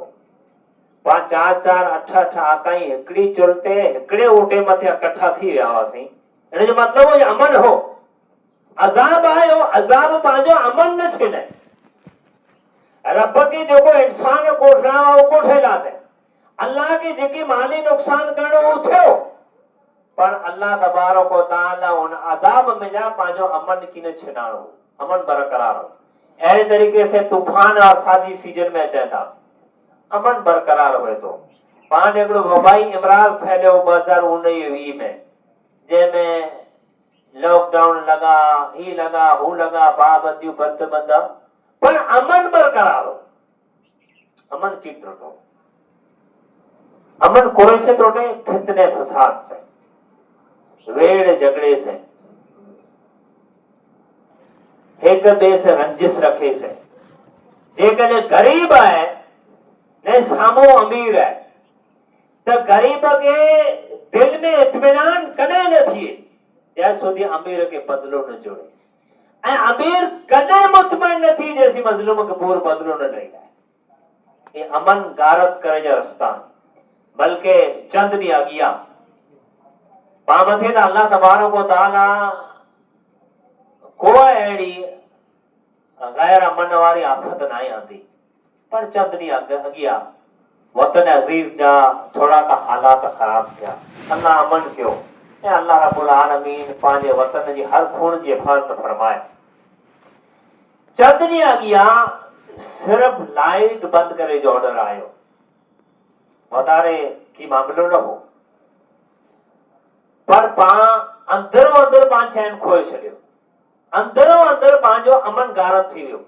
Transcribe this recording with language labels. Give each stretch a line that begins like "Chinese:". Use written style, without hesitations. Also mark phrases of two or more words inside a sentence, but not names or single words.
Sindhi: पां 4-4, 8-8 आकाई हिकिड़ी चुल्ह ते हिकिड़े ओटे मथे इकट्ठा थी विया हुआसीं। इन जो मतिलबु हो अमन हो। अज़ाब आयो, अज़ाब पंहिंजो अमन न छीने। रब खे जेको इंसान कोठणा हुआ उहो कोठे लाथे, अल्लाह खे जेकी माली नुक़सान करणो उहो थियो, पर अल्लाह तबारक व तआला उन अज़ाब में जा पंहिंजो अमन कीन छिनाणो, अमन बरक़रार हो। अहिड़े तरीक़े से तूफ़ान आसादी सीजन में अचनि था, अमन बरक़रार हुए थो। पाण हिकिड़ो वबाई इमराज़ फैलियो 2019-20 में, जंहिंमें लॉकडाउन लॻा, ही लॻा, हू लॻा, पाबंदियूं बंद, पर अमन बरक़रार हो। अमन की टुटो, अमन कोई से टूटे, फितने फसाद से, वेड़ झगड़े से, एक ॿिए से रंजिश रखे से। जेकॾहिं गरीब आहे ने साम्हूं अमीर है, त गरीब के दिल में इत्मीनान कॾहिं न थिए जंहिं સુધી अमीर के बदलो न जोड़े, ऐं अमीर कॾहिं मुतमइन न थी जेसी मज़लूम खे पूरो बदलो न ॾेई लाए। ये अमन गारत करे जा रस्ता, बल्कि चंद ॾींहं अॻियां पां मथे त अल्लाह तबारक व तआला को अहिड़ी गैर अमन वारी आफ़त न आंदी, पर चंद ॾींहं अॻियां वतन अज़ीज़ जा थोड़ा का हालात ख़राब थिया, अल्लाह अमन कयो, ऐं अल्लाह रब्बुल आलमीन पंहिंजे वतन जी हर खूण जी हिफ़ाज़त फरमाए। चंद ॾींहं अॻियां सिर्फ लाइट बंद करे जो ऑर्डर आयो, वधारे की मामलो न हो, पर पां अंदरो अंदर पां चैन खोए छॾियो, अंदरो अंदर पंहिंजो अमन गारत थी वियो।